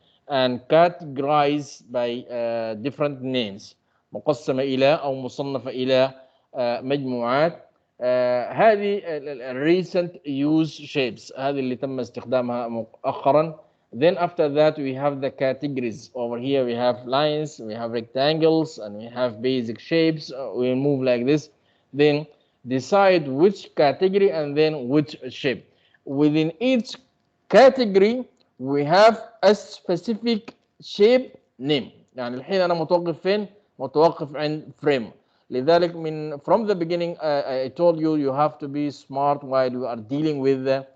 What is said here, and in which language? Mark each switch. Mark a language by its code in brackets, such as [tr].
[en] And categorized by different names. [ar] مقسمة إلى أو مصنفة إلى مجموعات. هذه [en] recent use shapes [ar] هذه اللي تم استخدامها مؤخرا. [en] Then after that we have the categories. Over here we have lines, we have rectangles, and we have basic shapes. We move like this. Then decide which category and then which shape. Within each category we have a specific shape name. [ar] يعني الحين أنا متوقف فين؟ متوقف عند frame. لذلك [en] from the beginning I told you have to be smart while you are dealing with